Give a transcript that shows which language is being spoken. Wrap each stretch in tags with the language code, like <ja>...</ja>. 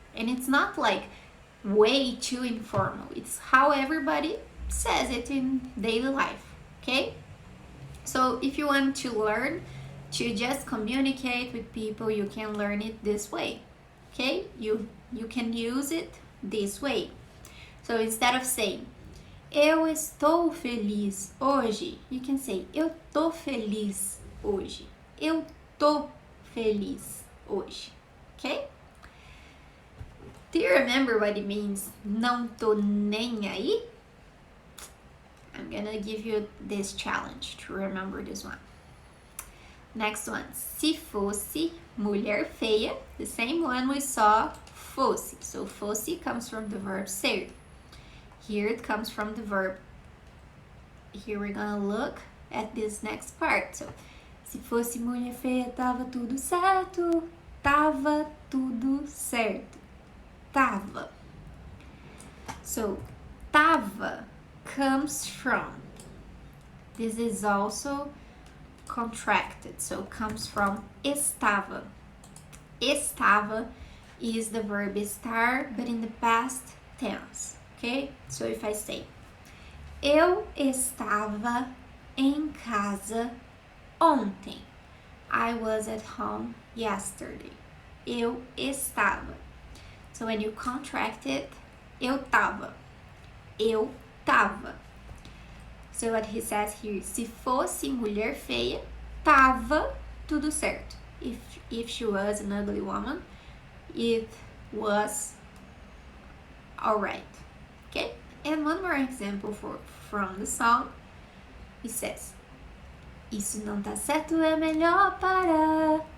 <en>And it's not like way too informal. It's how everybody says it in daily life, okay? So if you want to learn to just communicate with people, you can learn it this way, okay? You can use it this way. So instead of saying eu estou feliz hoje, you can say eu tô feliz hoje.</en> <pt>Eu tô feliz hoje, okay?</pt> <en>Do you remember what it means não tô nem aí? I'm gonna give you this challenge to remember this one. Next one, se fosse mulher feia, the same one we saw fosse. So fosse comes from the verb ser. Here it comes from the verb. Here we're gonna look at this next part.</en> <pt>So, se fosse mulher feia, tava tudo certo. Tava tudo certo. Tava.</pt> <en>So, tava comes from. This is also contracted, so comes from estava. Estava is the verb estar, but in the past tense. Okay?</en> <pt>So if I say eu estava em casa ontem.</pt> <en>I was at home yesterday. Eu estava. So when you contract it, eu tava. Eu tava.</en> <pt>So what he says here, se fosse mulher feia, tava tudo certo.</pt> <en>If she was an ugly woman, it was alright. Okay? And one more example from the song.</en> <pt>It says, isso não tá certo, é melhor parar.</pt>